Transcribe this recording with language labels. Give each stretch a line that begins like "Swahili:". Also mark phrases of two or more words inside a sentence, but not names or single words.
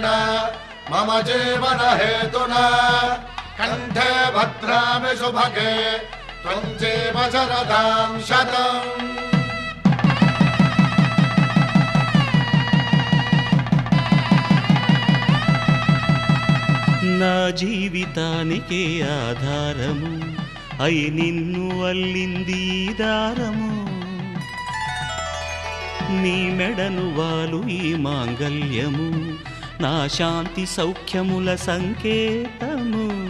Sanskrit: मम जीवनहेतुना कण्ठे भद्रामि शुभगे त्वं जीव शरदां शतम्.
Telugu: నా జీవితానికే ఆధారము అయి నిన్ను అల్లింది దారము. నీ మెడను వాలు ఈ మాంగల్యము నా శాంతి సౌఖ్యముల సంకేతము.